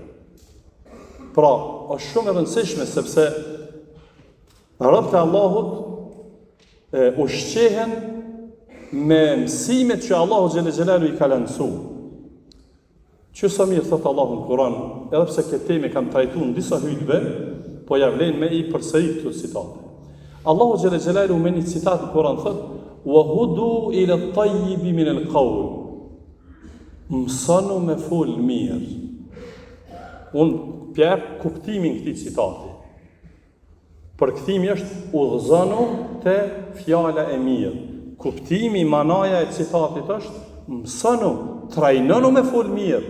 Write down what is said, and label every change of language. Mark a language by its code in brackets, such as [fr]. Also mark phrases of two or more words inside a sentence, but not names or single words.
[sq] Pra, është shumë e rëndësishme sepse robët e Allahut ushqehen me mësimet që Allahu [ar] جل جلاله [sq] i ka lëndësuar. Që sa mirë thot Allahu në Kur'an, edhe pse këtë temë kam trajtuar në disa hutbe, po ja vlen me i përsërit këto citate. Allahu [ar] جل جلاله [sq] me një citat në Kur'an thot: [ar] "وهدوا إلى الطيب من القول." [sq] Mësonu me fol mirë. Unë pjerë kuptimin këtij citati. Përkthimi është udhëzonu te fjala e mirë. Kuptimi, manaja e citatit është mësonu, trajnonu me fol mirë.